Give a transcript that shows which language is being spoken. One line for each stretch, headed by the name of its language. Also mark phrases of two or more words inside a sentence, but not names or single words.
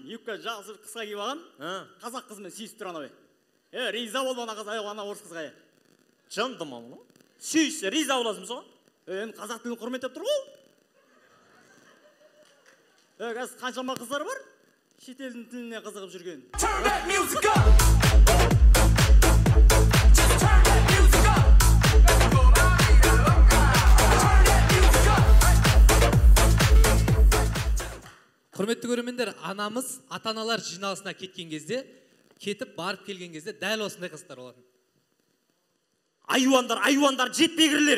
Kazakh: Юбка жақсы қысқа киіп алған. Қазақ қызымен сүйісіп тұр анау. Риза бол ана қыз, ана орыс қызға. Жындым ау. Сүйіссе риза боласың соған? Енді қазақ тілін құрметтеп тұр ғой. Қазір қаншама қыздар бар? Шетелдің тіліне қызығып жүрген.
English: Turn that music up. Just turn that music up.
Kazakh: Құрметті көрермендер, анамыз ата-аналар жиналысына кеткен кезде, кетіп барып келген кезде дәл осындай қыздар болатын. Айуандар, жетпегірлер.